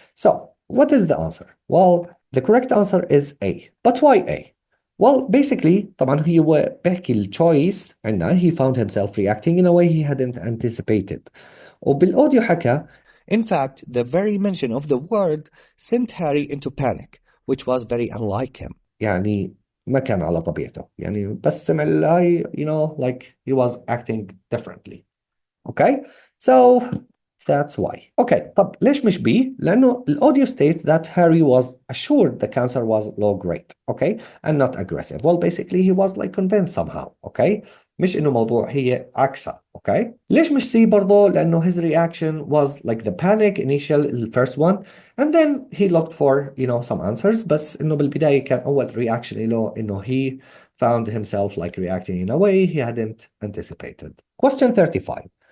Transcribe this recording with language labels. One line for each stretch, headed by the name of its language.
English: So, what is the answer? Well, the correct answer is A. But why A? Well, basically,
Arabic: طبعا هو بحكي
English: الchoice
Arabic: عنا
English: he found himself reacting in a way he hadn't anticipated.
Arabic: وبالأوديو حكى
English: In fact, the very mention of the word sent Harry into panic, which was very unlike him.
Arabic: يعني ما كان على طبيعته يعني بس سمع
English: you know like he was acting differently. Okay, so that's why. Okay,
Arabic: طب ليش مش B؟ لأنه
English: الaudio states that Harry was assured the cancer was low grade, okay, and not aggressive. Well, basically he was like convinced somehow, okay?
Arabic: مش إنه موضوع هي عكسها,
English: okay?
Arabic: ليش مش C برضه؟ لأنه
English: his reaction was like the panic initial the first one, and then he looked for you know some answers.
Arabic: بس إنه بالبداية كان أول
English: reaction
Arabic: له إنه
English: he found himself like reacting in a way he hadn't anticipated. Question 35.